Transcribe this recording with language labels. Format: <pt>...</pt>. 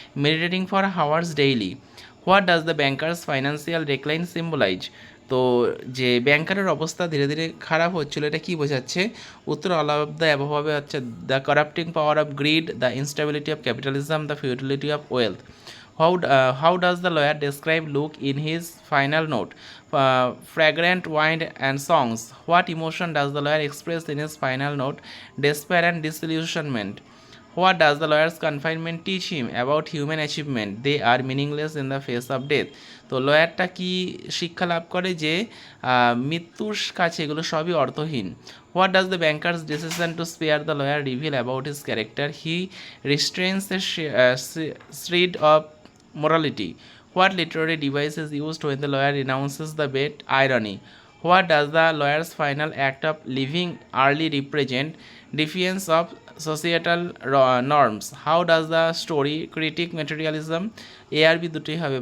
<en>Meditating for hours daily. What does the banker's financial decline symbolise?</en> <bn>তো যে ব্যাংকারের অবস্থা ধীরে ধীরে খারাপ হচ্ছিল, এটা কি বোঝাচ্ছে?</bn> <en>উত্তর all of the above</en> <bn>হবে হচ্ছে</bn> <en>The corrupting power of greed, the instability of capitalism, the futility of wealth. How does the lawyer describe Luke in his final note? Fragrant wine and songs. What emotion does the lawyer express in his final note? Despair and disillusionment. What does the lawyer's confinement teach him about human achievement? They are meaningless in the face of death.</en> <bn>তো লয়ারটা কি শিক্ষা লাভ করে? যে মৃত্যুর কাছে এগুলো সবই অর্থহীন।</bn> <en>What does the banker's decision to spare the lawyer reveal about his character? He restrains a shred of morality. What literary device is used when the lawyer renounces the bet? Irony. What does the lawyer's final act of leaving early represent? Defiance of societal norms. How does the story critique materialism? ARB</en> <bn>দুটোই হবে।</bn>